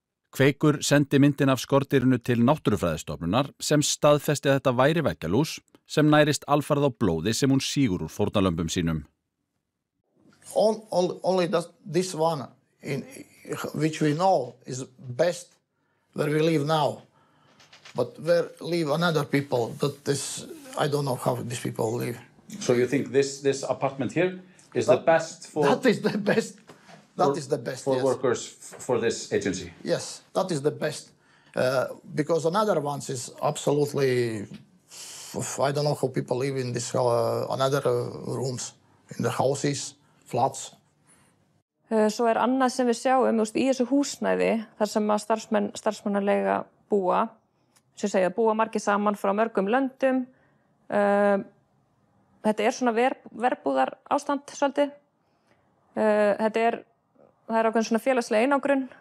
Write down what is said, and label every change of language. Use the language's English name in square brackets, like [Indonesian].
[Icelandic] Kveikur sendi myndin af skordýrinu til Náttúrufræðistofnunar sem staðfesti að þetta væri veggjalús sem nærist alfarið á blóði sem hún sígur úr fórnarlömbum sínum. [English] Only this one, which we know is best where we live now. But where live another people, I don't know how these people live. So you think this apartment here is the best for... That is the best. That is the best, for yes. Workers for this agency? Yes, that is the best. Because another ones is absolutely... I don't know how people live in this another rooms, in the houses, flats. [Icelandic] Svo annað sem við sjáum í þessu húsnæði, þar sem að starfsmannaleiga búa, sem segja búa margir saman frá mörgum löndum. Þetta svona verbúðar ástand svolítið. Það ákveðin svona félagslega einangrun.